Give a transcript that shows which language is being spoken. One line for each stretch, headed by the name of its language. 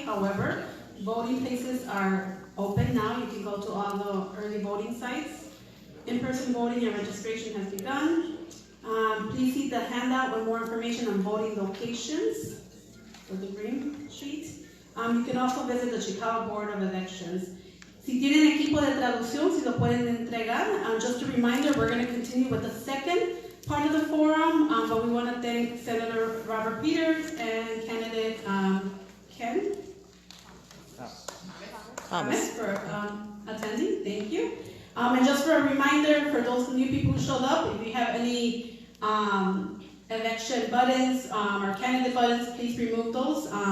English: However, voting places are open now. You can go to all the early voting sites. In-person voting and registration has begun. Please see the handout with more information on voting locations for the green sheet. You can also visit the Chicago Board of Elections.
Spanish: Si tienen equipo de traducción, si lo pueden entregar.
English: Just a reminder, we're going to continue with the second part of the forum, but we want to thank Senator Robert Peters and candidate Ken Thomas for attending. Thank you. And just for a reminder, for those new people who showed up, if you have any election buttons or candidate buttons, please remove those.